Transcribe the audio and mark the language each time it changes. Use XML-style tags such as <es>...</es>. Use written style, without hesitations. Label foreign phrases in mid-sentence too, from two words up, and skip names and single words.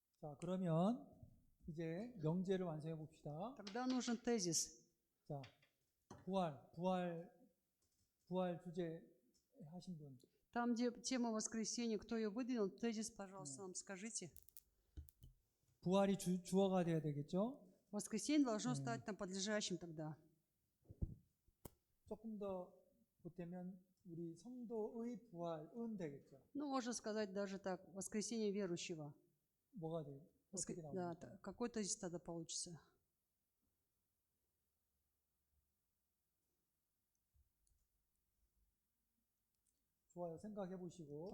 <ko>자, 그러면 이제 명제를 완성해 봅시다.</ko> <ru>Тогда нужен тезис.</ru> <ko>자, 부활 주제 하신 분.</ko> <ru>Там, где тема воскресения, кто ее выдвинул, тезис, пожалуйста, нам скажите.</ru> <ko>부활이 주어가 돼야 되겠죠?</ko> <ru>Воскресенье должно стать там подлежащим тогда.</ru> <ko>조금 더 보태면 우리 성도의 부활은 되겠죠.</ko> <ru>Ну, можно сказать даже так, воскресение верующего.</ru> <ko>뭐가 돼? 어떻게</ko> <ru>Да,</ru> <ko>나옵니까?</ko> <ru>какой тезис тогда получится?</ru> <ko>좋아요. 생각해 보시고</ko>